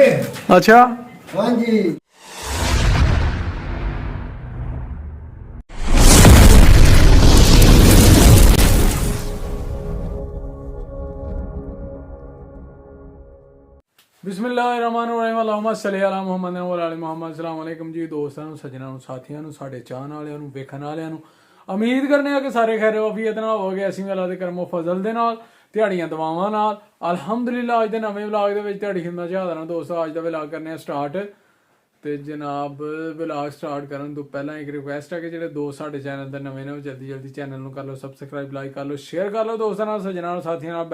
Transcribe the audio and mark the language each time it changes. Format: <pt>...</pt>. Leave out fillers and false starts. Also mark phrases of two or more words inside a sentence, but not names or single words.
<pa>ਅੱਛਾ ਹਾਂਜੀ।</pa> <ar>بسم الله الرحمن الرحيم اللهم صل على محمد وعلى محمد. السلام عليكم</ar> <pa>जी ਦੋਸਤਾਂ ਨੂੰ, ਸੱਜਣਾਂ ਨੂੰ, ਸਾਥੀਆਂ ਨੂੰ, ਸਾਡੇ ਚਾਹਣ ਵਾਲਿਆਂ ਨੂੰ, ਵੇਖਣ ਵਾਲਿਆਂ ਨੂੰ। ਉਮੀਦ ਕਰਨੇ ਆ ਕਿ ਸਾਰੇ ਖੈਰ ਆਫੀਅਤ ਨਾਲ ਹੋਵੋਗੇ। ਅਸੀਂ ਅੱਲਾਹ ਦੇ ਕਰਮੋ ਫਜ਼ਲ ਦੇ ਨਾਲ, ਦਿਹਾੜੀਆਂ ਦੁਆਵਾਂ ਨਾਲ ਅਲਹਮਦੁਲਿਲਾ। ਅੱਜ ਦੇ ਨਵੇਂ ਵਲੌਗ ਦੇ ਵਿੱਚ ਤੁਹਾਡੀ ਖਿਦਮਤ 'ਚ ਹਾਜ਼ਰ ਹਾਂ ਦੋਸਤੋ। ਅੱਜ ਦਾ ਵਲੌਗ ਕਰਨੇ ਆ ਸਟਾਰਟ। ਤੇ ਜਨਾਬ ਵਲੌਗ ਸਟਾਰਟ ਕਰਨ ਤੋਂ ਪਹਿਲਾਂ ਇੱਕ ਰਿਕੁਐਸਟ ਹੈ ਕਿ ਜਿਹੜੇ ਦੋਸਤ ਸਾਡੇ ਚੈਨਲ ਤੇ ਨਵੇਂ ਨੇ ਉਹ ਜਲਦੀ ਚੈਨਲ ਨੂੰ ਕਰ ਲਓ ਸਬਸਕ੍ਰਾਈਬ, ਲਾਈਕ ਕਰ ਲਓ, ਸ਼ੇਅਰ ਕਰ ਲਓ ਦੋਸਤਾਂ ਨਾਲ, ਸੱਜਣਾਂ ਨਾਲ, ਸਾਥੀਆਂ ਨਾਲ।</pa>